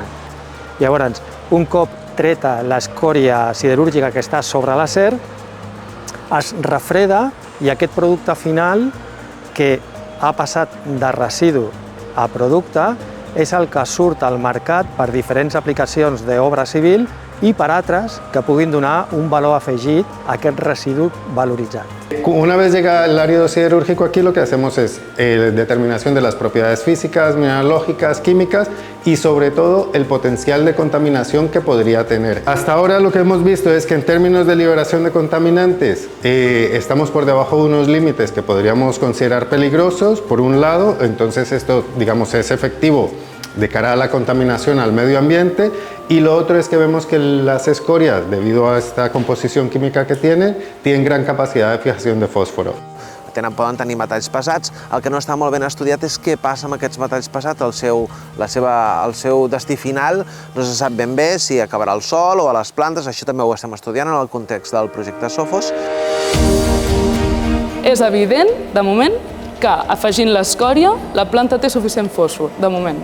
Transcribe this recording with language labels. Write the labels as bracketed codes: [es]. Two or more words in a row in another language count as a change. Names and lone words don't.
[ca] Llavors, un cop treta l'escòria siderúrgica que està sobre l'acer, es refreda i aquest producte final, que ha passat de residu a producte, és el que surt al mercat per diferents aplicacions d'obra civil [es] y para [ca] altres que puguin donar un valor afegit a aquest residu valoritzat. [es] Una vez llega el árido siderúrgico aquí, lo que hacemos es determinación de las propiedades físicas, mineralógicas, químicas y sobre todo el potencial de contaminación que podría tener. Hasta ahora lo que hemos visto es que en términos de liberación de contaminantes estamos por debajo de unos límites que podríamos considerar peligrosos, por un lado, entonces esto, digamos, es efectivo de cara a la contaminación al medio ambiente, y lo otro es que vemos que las escorias, debido a esta composición química que tienen gran capacidad de fijación de fósforo. [ca] Poden tenir metalls pesats. El que no està molt ben estudiat és què passa amb aquests metalls pesats, el seu destí final. No se sap ben bé si acabarà al sol o a les plantes, això també ho estem estudiant en el context del projecte Sofos. És evident, de moment, que afegint l'escòria la planta té suficient fòsfor, de moment.